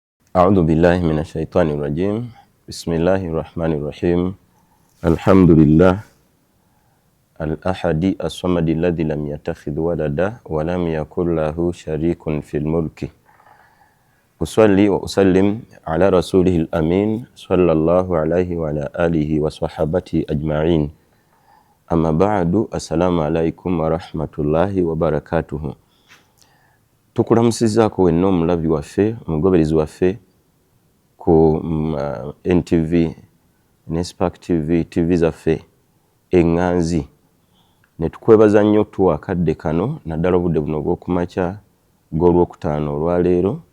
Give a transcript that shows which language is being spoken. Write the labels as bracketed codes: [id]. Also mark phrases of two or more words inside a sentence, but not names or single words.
[ar] أعوذ بالله من الشيطان الرجيم بسم الله الرحمن الرحيم الحمد لله الأحد الصمد الذي لم يتخذ ولدا ولم يكن له شريك في الملك أصلي وأسلم على رسوله الأمين صلى الله عليه وعلى آله وصحبه أجمعين أما بعد السلام عليكم ورحمة الله وبركاته. [lg] Tukulamusizaako wenna omulabi waffe omugoberezi waffe ku NTV ne Spark TV TV zaffe eŋŋanzi ne tukwebaza nnyo tuwa akadde kano naddala obudde buno bw'okumakya gw'Olwokutaano olwaleero.